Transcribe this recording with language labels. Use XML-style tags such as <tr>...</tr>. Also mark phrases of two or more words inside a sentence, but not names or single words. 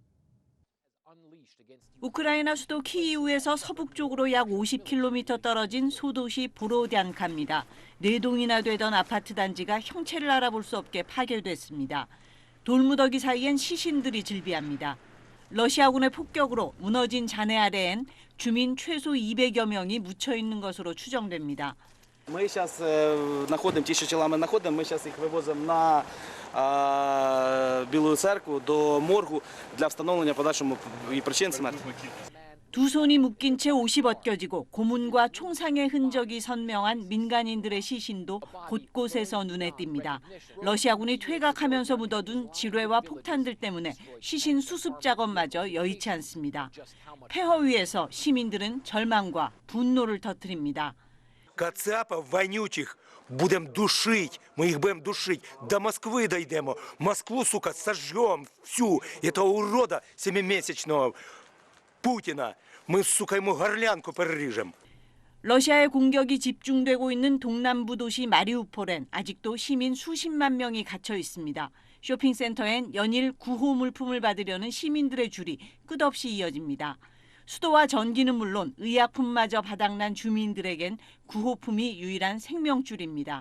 <ko>우크라이나 수도 키이우에서 서북쪽으로 약 50km 떨어진 소도시 보로디안카입니다. 4동이나 되던 아파트 단지가 형체를 알아볼 수 없게 파괴됐습니다. 돌무더기 사이엔 시신들이 즐비합니다. 러시아군의 폭격으로 무너진 잔해 아래엔 주민 최소 200여 명이 묻혀 있는 것으로 추정됩니다.</ko> <ru>Мы сейчас находим, те чела мы находим, мы сейчас их вывозим на Белую церковь</ru> <uk>до моргу для встановления подальшому</uk> <ru>причин смерти.</ru> <ko>두 손이 묶인 채 옷이 벗겨지고 고문과 총상의 흔적이 선명한 민간인들의 시신도 곳곳에서 눈에 띕니다. 러시아군이 퇴각하면서 묻어둔 지뢰와 폭탄들 때문에 시신 수습 작업마저 여의치 않습니다. 폐허 위에서 시민들은 절망과 분노를 터뜨립니다.</ko> <ru>Кацапов вонючих будем душить, мы их будем душить. До Москвы дойдем, Москву, сука, сожжем всю этого урода семимесячного Путина. Мы, сука, ему горлянку перережем.</ru> <ko>러시아의 공격이 집중되고 있는 동남부 도시 마리우폴엔 아직도 시민 수십만 명이 갇혀 있습니다. 쇼핑센터엔 연일 구호 물품을 받으려는 시민들의 줄이 끝없이 이어집니다. 수도와 전기는 물론 의약품마저 바닥난 주민들에겐 구호품이 유일한 생명줄입니다.</ko>